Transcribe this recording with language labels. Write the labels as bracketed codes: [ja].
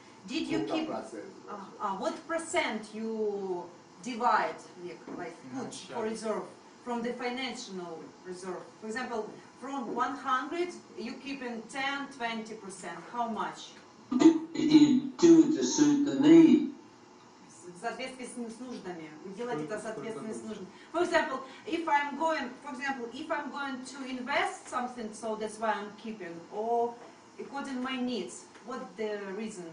[en] Did you keep, what percent you divide, like put for reserve from the financial reserve? For example, from 100, you keep in 10, 20%. How much? You do it to suit the need. [ru] В соответствии с нуждами. Вы делаете это в соответствии с нуждами. [en] For example, if I'm going to invest something, so that's why I'm keeping, or according to my needs, what the reason?